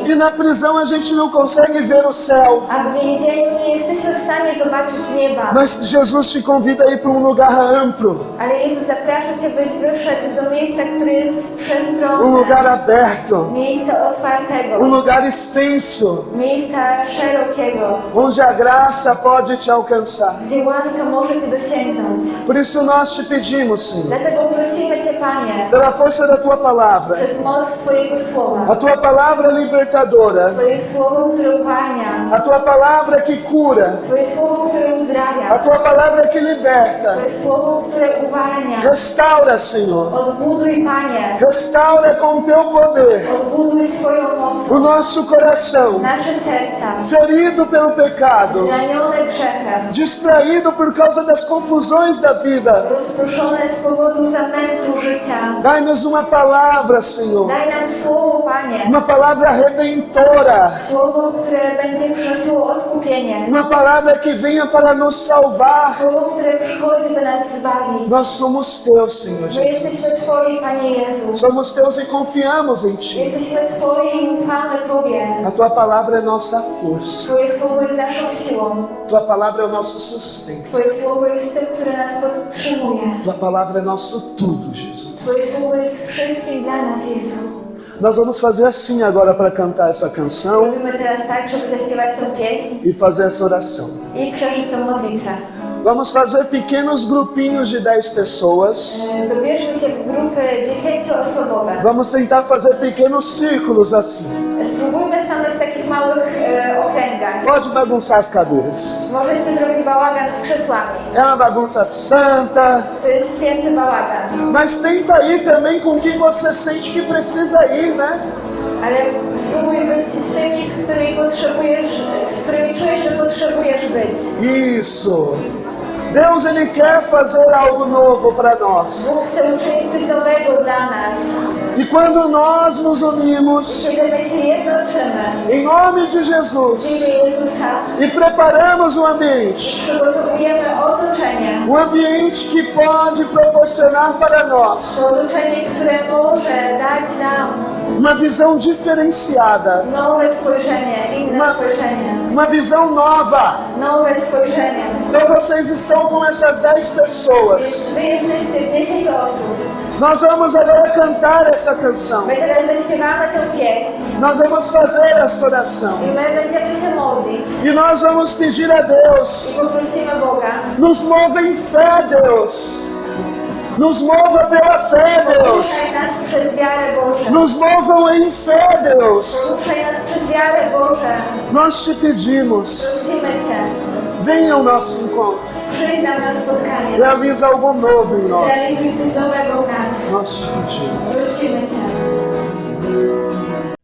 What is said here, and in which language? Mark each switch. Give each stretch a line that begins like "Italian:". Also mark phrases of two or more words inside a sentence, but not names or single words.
Portuguese: E na prisão a gente não consegue ver o céu.
Polish: a w więzieniu nie jesteśmy w stanie zobaczyć nieba.
Portuguese: Mas Jesus te convida a ir para um lugar amplo,
Polish: Ale Jezus zaprasza Cię, byś wyszedł do miejsca, które jest
Portuguese: um
Polish: przestronne.
Portuguese: lugar aberto,
Polish: Miejsca otwartego.
Portuguese: um lugar extenso,
Polish: Miejsca szerokiego.
Portuguese: onde a graça pode te alcançar.
Polish: Gdzie łaska może Cię dosięgnąć.
Portuguese: Por isso nós te pedimos, Senhor,
Polish: Dlatego prosimy Cię, Panie,
Portuguese: pela força da tua palavra,
Polish: przez moc Twojego Słowa.
Portuguese: a tua palavra libertadora,
Polish: Twoje Słowo, które uwalnia.
Portuguese: a tua palavra que cura,
Polish: Twoje Słowo, które
Portuguese: a
Polish: uzdrawia.
Portuguese: tua palavra que liberta.
Polish: Twoje Słowo, które uwalnia.
Portuguese: Restaura, Senhor,
Polish: Odbuduj, Panie.
Portuguese: restaura com teu poder
Polish: Odbuduj swoją
Portuguese: o
Polish: mocą.
Portuguese: nosso coração,
Polish: Nasze serca.
Portuguese: ferido pelo pecado,
Polish: Zranione grzechem.
Portuguese: distraído por causa das confusões da vida.
Polish: Rozproszone z powodu zamętu życia.
Portuguese: Dai-nos uma palavra, Senhor,
Polish: Daj nam Słowo, Panie.
Portuguese: uma palavra redentora,
Polish: Słowo, które będzie przynosiło odkupienie.
Portuguese: uma palavra que venha para nos salvar.
Polish: Słowo, które przychodzi, by nas zbawić.
Portuguese: Nós somos teus, Senhor
Polish: My
Portuguese: Jesus.
Polish: jesteśmy Twoi, Panie Jezu.
Portuguese: Somos teus e confiamos em Ti.
Polish: Jesteśmy Twoi i ufamy Tobie.
Portuguese: A Tua palavra é nossa força.
Polish: Twoje Słowo jest naszą siłą.
Portuguese: Tua palavra é o nosso sustento.
Polish: Twoje Słowo jest tym, które nas podtrzymuje.
Portuguese: Tua palavra é nosso tudo, Jesus.
Polish: Twoje Słowo jest wszystkim dla nas, Jezu.
Portuguese: Nós vamos fazer assim agora para cantar essa canção
Polish: Robimy teraz tak, żeby zaśpiewać tę pieśń
Portuguese: e fazer essa oração.
Polish: i przeżyć tę modlitwę.
Portuguese: Vamos fazer pequenos grupinhos de 10 pessoas.
Polish: Dobierzmy się w grupy 10-osobowe.
Portuguese: Vamos tentar fazer pequenos círculos assim.
Polish: Spróbujmy stanąć w takich małych okręgach.
Portuguese: Pode bagunçar as cadeiras.
Polish: Możecie zrobić bałagan z krzesłami.
Portuguese: É uma bagunça santa,
Polish: To jest święty bałagan.
Portuguese: mas tenta ir também com quem você sente que precisa ir, né?
Polish: Ale spróbuj być z tymi, z którymi potrzebujesz, z którymi czujesz, że potrzebujesz być.
Portuguese: Isso. Deus, Ele quer fazer algo novo para nós.
Polish: Bóg chce uczynić coś nowego dla nas.
Portuguese: E quando nós nos unimos,
Polish: kiedy my się jednoczymy
Portuguese: em nome de
Polish: w
Portuguese: Jesus,
Polish: imię Jezusa,
Portuguese: e preparamos o ambiente,
Polish: przygotowujemy otoczenie,
Portuguese: um ambiente que pode proporcionar para nós
Polish: to otoczenie, które może dać nam
Portuguese: uma visão diferenciada,
Polish: nowe spojrzenie, inne spojrzenie,
Portuguese: uma visão nova.
Polish: nowe spojrzenie.
Portuguese: Então vocês estão com essas 10 pessoas.
Polish: Wy jesteście 10 osób.
Portuguese: Nós vamos agora cantar essa canção.
Polish: My teraz zaśpiewamy tę pieśń
Portuguese: Nós vamos fazer esta oração.
Polish: i my będziemy się modlić
Portuguese: E nós vamos pedir a Deus,
Polish: i poprosimy Boga.
Portuguese: nos mova em fé, Deus. Nos mova pela fé, Deus.
Polish: Poruszaj nas przez wiarę Boże.
Portuguese: Nos movam em fé, Deus.
Polish: Poruszaj nas przez wiarę Boże.
Portuguese: Nós te pedimos,
Polish: Prosimy Cię.
Portuguese: venha ao nosso encontro.
Polish: Przyjdź nam na spotkanie.
Portuguese: Realiza algo novo em nós.
Polish: Realizuj coś nowego w nas.
Portuguese: Nós te pedimos.
Polish: Prosimy Cię.